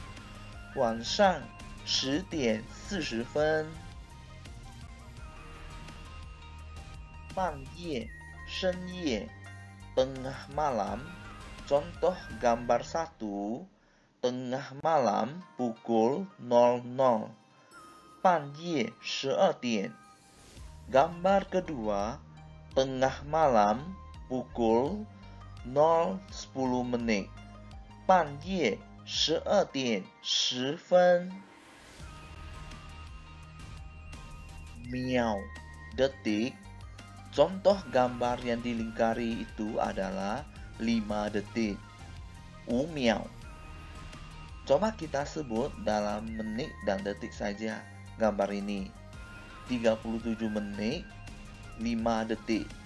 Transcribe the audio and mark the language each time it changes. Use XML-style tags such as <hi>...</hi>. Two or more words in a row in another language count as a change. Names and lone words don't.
<zh>晚上10点40分. 半夜 深夜</zh> <id>tengah malam. Contoh gambar 1, tengah malam pukul 00.</id> <zh>半夜12点.</zh> <id>Gambar kedua, tengah malam pukul 0.10 menit.</id> <zh>半夜12点10分. 秒 detik.</zh> <id>Contoh gambar yang dilingkari itu adalah 5 detik.</id> <zh>5秒.</zh> <id>Coba kita sebut dalam menit dan detik saja gambar ini. 37 menit, 5 detik.</id>